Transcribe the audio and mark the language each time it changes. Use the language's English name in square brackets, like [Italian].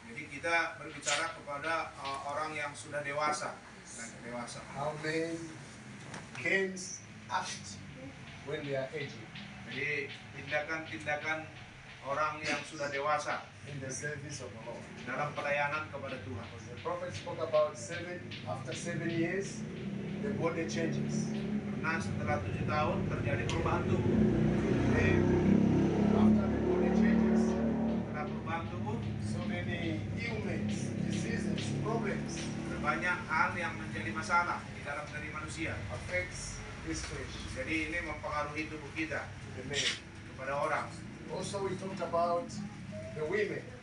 [Indonesian] Jadi kita berbicara kepada orang yang sudah dewasa dan dewasa. [English] How men can act when they are aging [Indonesian] Jadi tindakan-tindakan orang yang sudah dewasa [English] in the service of the Lord. [Indonesian] dalam pelayanan kepada Tuhan. [English] Because the prophet spoke about after 7 years, the body changes. [Indonesian] Karena setelah 7 tahun terjadi perubahan tubuh. [English] Then, after the body changes, [Indonesian] Setelah perubahan tubuh, [English] so many ailments, diseases, problems [Indonesian] banyak hal yang menjadi masalah di dalam diri manusia. [English] affects this flesh, [Indonesian] Jadi ini mempengaruhi tubuh kita [English] the man. [Indonesian] kepada orang. [English] Also, we talked about the women